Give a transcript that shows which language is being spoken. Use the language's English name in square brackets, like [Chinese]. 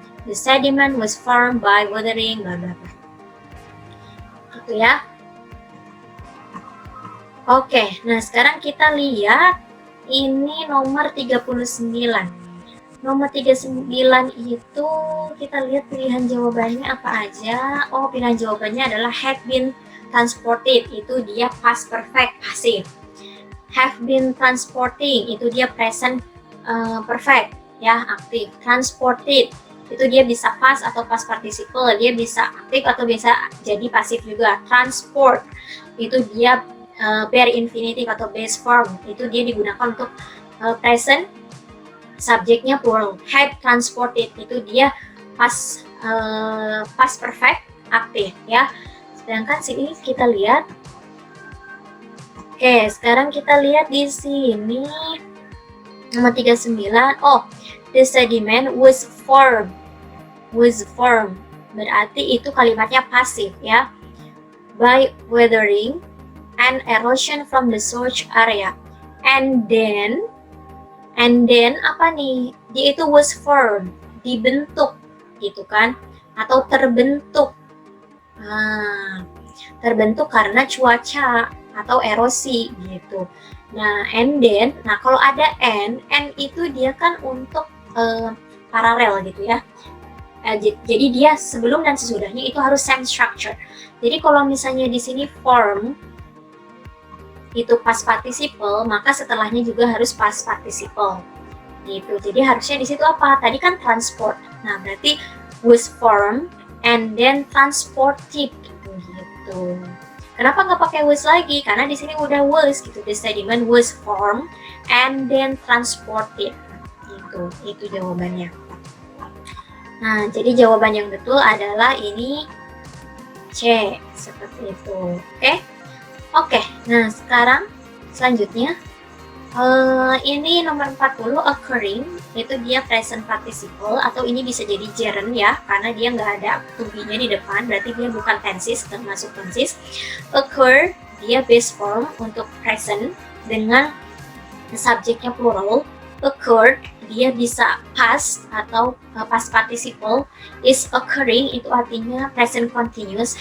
[English] The sediment was formed by watering bla bla bla. [Indonesian] Gitu ya. Oke, nah sekarang kita lihat ini nomor 39. Nomor 39 itu kita lihat pilihan jawabannya apa aja. Oh, pilihan jawabannya adalah had been transported, itu dia past perfect passive. Have been transporting, itu dia present perfect ya, aktif. Transported itu dia bisa past atau past participle, dia bisa aktif atau bisa jadi pasif juga. Transport itu dia bare infinitive atau base form, itu dia digunakan untuk present, subjeknya plural. Had transported itu dia past perfect aktif ya. Sedangkan sini kita lihat. Oke, sekarang kita lihat di sini nomor 39. [English] Oh, the sediment was formed. [Indonesian] Berarti itu kalimatnya pasif ya. [English] By weathering and erosion from the source area. [Indonesian] And then apa nih? Dia itu was formed, dibentuk gitu kan, atau terbentuk. Nah, terbentuk karena cuaca atau erosi gitu. Nah, and then, nah kalau ada and itu dia kan untuk paralel gitu ya. Jadi dia sebelum dan sesudahnya itu harus same structure. Jadi kalau misalnya di sini form itu past participle, maka setelahnya juga harus past participle gitu. Jadi harusnya di situ apa? Tadi kan transport. Nah, berarti was formed and then transported gitu. Kenapa nggak pakai was lagi? Karena di sini udah was gitu. The sediment was formed and then transported gitu. Itu jawabannya. Nah, jadi jawaban yang betul adalah ini C, seperti itu. Oke, nah sekarang selanjutnya ini nomor 40, occurring, itu dia present participle atau ini bisa jadi gerund ya, karena dia nggak ada to be-nya di depan, berarti dia bukan tenses, termasuk tenses. Occur, dia base form untuk present dengan subjeknya plural. Occurred, dia bisa past atau past participle. Is occurring, itu artinya present continuous.